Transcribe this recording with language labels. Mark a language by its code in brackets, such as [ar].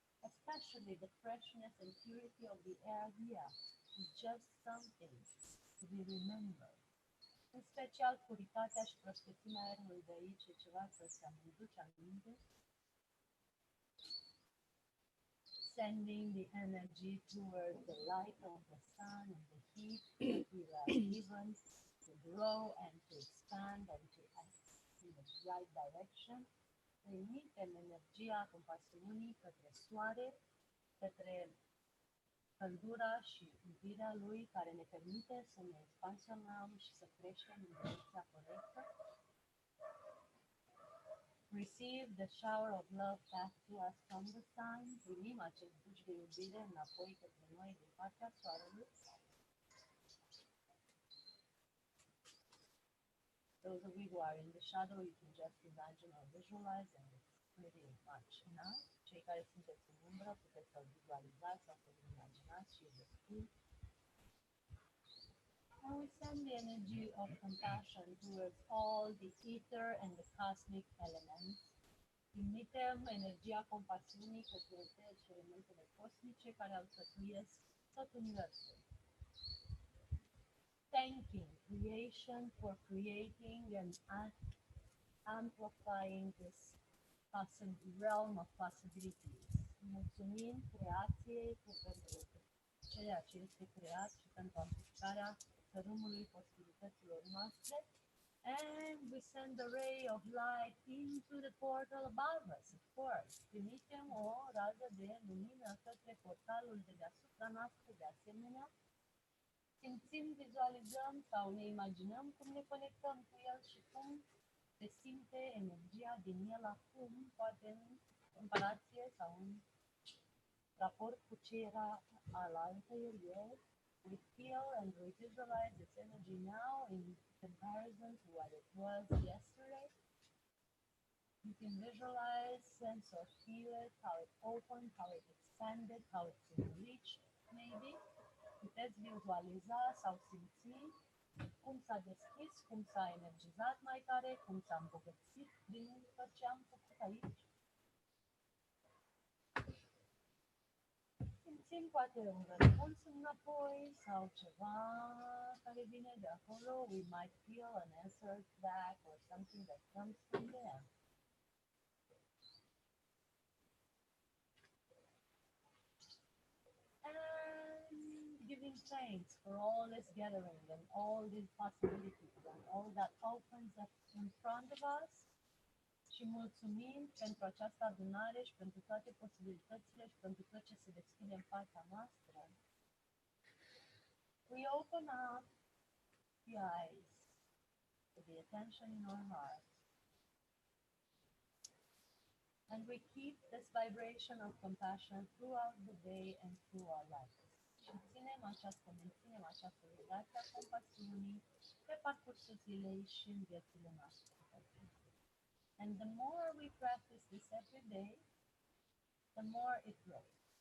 [en] Especially the freshness and purity of the air here is just something to be remembered. [ro] În special, puritatea și prospețimea aerului de aici e ceva să se aduce aminte. [en] Sending the energy towards the light of the sun and the heat that we are given to grow and to expand and to act in the right direction. [ro] Trimitem energia compasiunii către soare, către căldura și iubirea lui care ne permite să ne expansionăm și să creștem în direcția corectă. [en] Receive the shower of love back to us from the sun. [ro] Primim acest duș de iubire înapoi către noi din partea soarelui. [en] Those of you who are in the shadow, you can just imagine or visualize, and it's pretty much enough. [ro] Cei care sunteți în umbră, puteți să-l vizualizați sau să-l imaginați și destul. [en] And we send the energy of compassion towards all the ether and the cosmic elements. [ro] Trimitem energia compasiunii către toate elementele cosmice care alcătuiesc tot universul. [en] Thanking creation for creating and amplifying this realm of possibilities. [ro] Mulțumim creației pentru ceea ce este creat și pentru amplificarea tărâmului posibilităților noastre. [en] And we send the ray of light into the portal above us, of course. [ro] Trimitem o rază de lumină către portalul de deasupra noastră, de asemenea. Simțim, vizualizăm sau ne imaginăm cum ne conectăm cu el și cum se simte energia din el acum, poate în comparație sau în raport cu ce era alaltă ieri. [en] We feel and we visualize this energy now in comparison to what it was yesterday. You can visualize, sense or feel it, how it opened, how it expanded, how it's enriched, maybe. [ro] Puteți vizualiza sau simți cum s-a deschis, cum s-a energizat mai tare, cum s-a îmbogățit din tot ce am făcut aici. Simțim poate un răspuns înapoi sau ceva care vine de acolo. [en] We might feel an answer back or something that comes from there. And giving thanks for all this gathering and all these possibilities and all that opens up in front of us. [ro] Și mulțumim pentru această adunare și pentru toate posibilitățile și pentru tot ce se deschide în fața noastră. [en] We open up the eyes to the attention in our hearts. And we keep this vibration of compassion throughout the day and through our lives. [ro] Și menținem această vibrație a compasiunii pe parcursul zilei și în viețile noastre. [en] And the more we practice this every day, the more it grows.